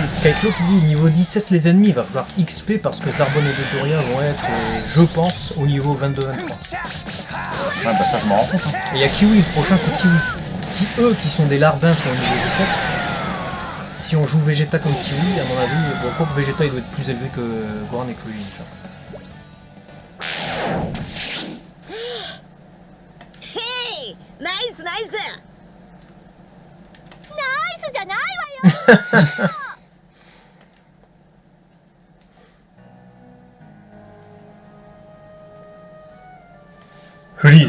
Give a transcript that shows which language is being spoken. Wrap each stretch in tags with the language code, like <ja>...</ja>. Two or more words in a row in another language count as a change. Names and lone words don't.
<fr>Kaiklo qui dit niveau 17 les ennemis, il va falloir XP parce que Zarbon et Dodoria vont être, je pense, au niveau 22-23. Ouais, bah ça je m'en rends compte. Hein. Et il y a Kiwi, le prochain c'est Kiwi. Si eux qui sont des larbins sont au niveau 17, si on joue Vegeta comme Kiwi, à mon avis, bon, quoi que Vegeta il doit être plus élevé que Gohan et Krillin.</fr> <ja>Hey, ナイスナイス。ナイスじゃないわよ。フリ</ja>